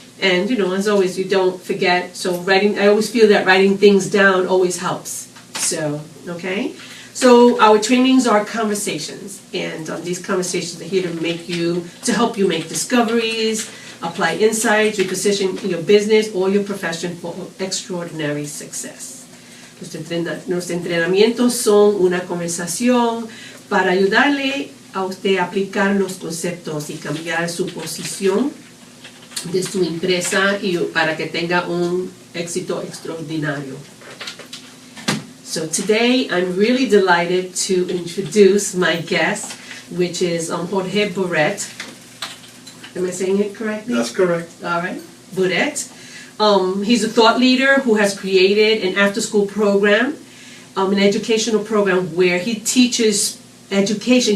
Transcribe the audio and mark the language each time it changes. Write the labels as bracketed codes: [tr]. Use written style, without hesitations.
[en] And, as always, you don't forget. So I always feel that writing things down always helps. So, okay. So our trainings are conversations, and these conversations are here to help you make discoveries, apply insights, reposition your business or your profession for extraordinary success. [es] Los entrenamientos son una conversación para ayudarle a usted a aplicar los conceptos y cambiar su posición de su empresa y para que tenga un éxito extraordinario. [en] So today I'm really delighted to introduce my guest, which is Jorge Buret. Am I saying it correctly? That's correct. All right, Buret. He's a thought leader who has created an after-school program, an educational program where he teaches education.